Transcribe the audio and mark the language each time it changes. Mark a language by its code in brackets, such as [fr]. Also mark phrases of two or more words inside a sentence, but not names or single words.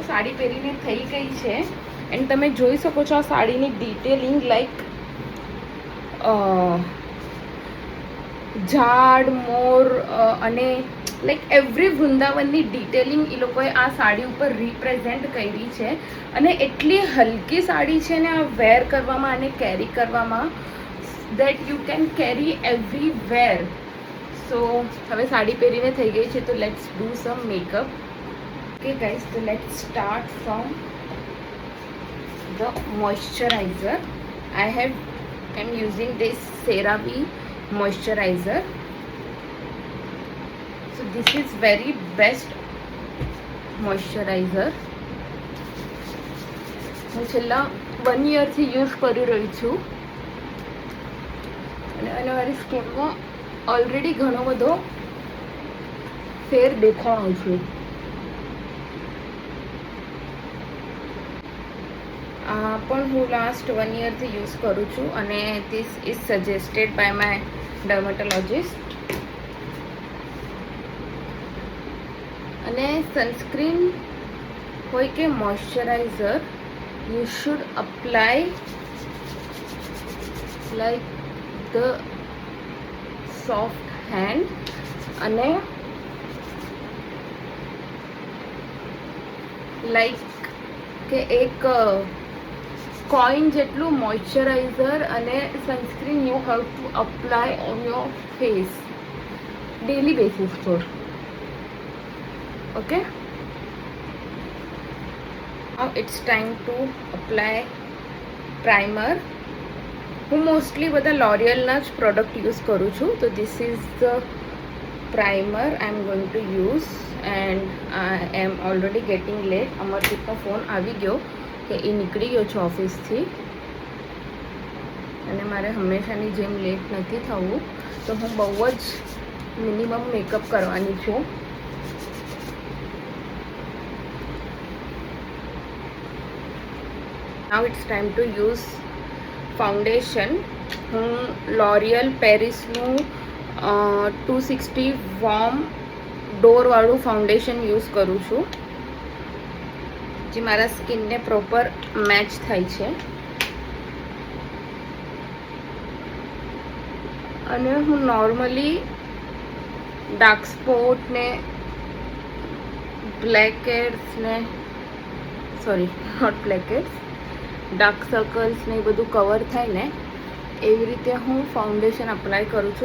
[gu] સાડી પહેરીને થઈ ગઈ છે એન્ડ તમે જોઈ શકો છો આ સાડીની ડિટેલિંગ, લાઈક ઝાડ, મોર અને [en] like every [gu] વૃંદાવનની ડિટેલિંગ એ લોકોએ આ સાડી ઉપર રિપ્રેઝેન્ટ કરી છે. અને એટલી હલકી સાડી છે ને આ વેર કરવામાં અને કેરી કરવામાં, [en] that you can carry everywhere. [gu] So હવે સાડી પહેરીને થઈ ગઈ છે, તો [en] let's do some makeup. Okay guys, so let's start from the moisturizer. I'm using this CeraVe moisturizer. So this is very best moisturizer. [gu] હું છેલ્લા 1 yearથી યુઝ કરી રહી છું અને મારી સ્કિનમાં ઓલરેડી ઘણો બધો ફેર દેખાય છે. પણ હું લાસ્ટ 1 yearથી યુઝ કરું છું અને [en] this is suggested by my dermatologist. [gu] અને સનસ્ક્રીન હોય કે મોઇશ્ચરાઇઝર, [en] you should apply like the soft hand [gu] અને લાઈક કે એક કોઈન જેટલું મોઇશ્ચરાઇઝર અને સનસ્ક્રીન [en] you have to apply on your face daily basis [gu] પર. ઓકે, [en] now it's time to apply primer. [gu] હું મોસ્ટલી બધા લોરિયલના જ પ્રોડક્ટ યુઝ કરું છું. [en] તો this is the primer I am going to use and I am already getting late. [gu] અમરદીપનો ફોન આવી ગયો કે એ નીકળી ગયો છે ઓફિસથી, અને મારે હંમેશાની જેમ લેટ નથી થવું, તો હું બહુ જ મિનિમમ મેકઅપ કરવાની છું. [en] Now it's time to use ફાઉન્ડેશન. [gu] હું લોરિયલ પેરિસનું 260 વોર્મ ડોરવાળું ફાઉન્ડેશન યુઝ કરું છું, જે મારા સ્કિનને [en] proper match [gu] થાય છે. અને હું નોર્મલી [en] dark spot [gu] ને બ્લેકહેડ્સ ને [en] not blackheads, dark circles [gu] ને એ બધું કવર થાય ને એવી રીતે હું ફાઉન્ડેશન અપ્લાય કરું છું.